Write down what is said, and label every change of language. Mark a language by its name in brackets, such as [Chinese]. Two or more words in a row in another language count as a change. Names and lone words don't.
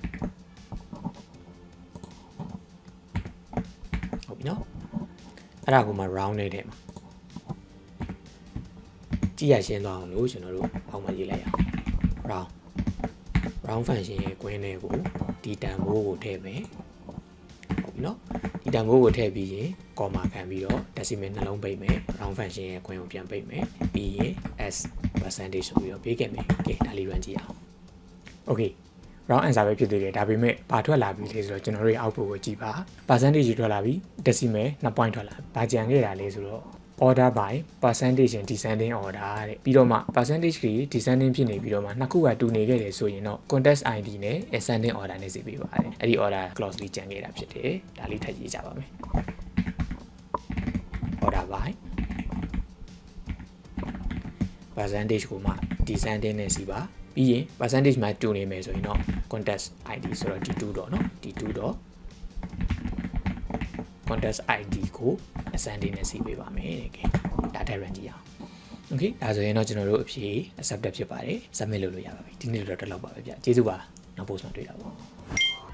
[Burmese] ဟုတ်ပြီနော်အဲ့ဒါကိုမှ round နေတဲ့မှာကြည့်ရရှင်းသွားအောင်လို့ကျွန်တော်တို့အောက်မှာရေးလိုက်ရအောင် [English] round function [Burmese] ရဲ့ကွင်းလေးကိုဒီတန်ဖိုးကိုထည့်မယ်ဟုတ်ပြီနော်ဒီတန်ဖိုး ကိုထည့်ပြီးရင် comma ခံပြီးတော့ decimal နှလုံးပိတ်မယ် [English] round function [Burmese] ရဲ့ကွင်းကိုပြန်ပိတ်မယ်ပြီးရင် [English] s percentage [Burmese] ဆိုပြီးတော့ပေးခဲ့မယ် โอเคဒါလေး run ကြည့်အောင် okay [English] round answer [Burmese] ပဲဖြစ်သေးတယ်ဒါပေမဲ့ဘာထွက်လာပြီလဲဆိုတော့ကျွန်တော်တို့ရဲ့ output ကိုကြည့်ပါ percentage ထွက်လာပြီ [English] decimal 2 point [Burmese] ထွက်လာဘာကြံခဲ့တာလဲဆိုတော့ [English] order by percentage and descending order [Burmese] တဲ့ပြီးတော့မှ percentage ကြီး descending ဖြစ်နေပြီးတော့မှနှစ်ခုကတူနေခဲ့တယ်ဆိုရင်တော့ [English] context id [Burmese] နဲ့ [English] ascending order [Burmese] နဲ့စီပေးပါတယ်အဲ့ဒီ [English] order clause [Burmese] လေးကြံခဲ့တာဖြစ်တယ်ဒါလေးထပ်ရေးကြပါမယ် [English] order by [Burmese] percentage ကိုမှ descending နဲ့စီပါပြီးရင် percentage မှာတူနေမယ်ဆိုရင်တော့ [English] context id [Burmese] ဆိုတော့ d2 တော့เนาะ d2 တော့ [English] context id [Burmese] ကို ascending နဲ့စီပေးပါမယ်တဲ့ကဲဒါထည့် run ကြည့်အောင် okay ဒါဆိုရင်တော့ကျွန်တော်တို့အဖြေ accepted ဖြစ်ပါတယ် submit လုပ်လို့ရပါပြီဒီနေ့တော့ဒီလောက်ပါပဲဗျကျေးဇူးပါနောက် post မှာတွေ့တာပေါ့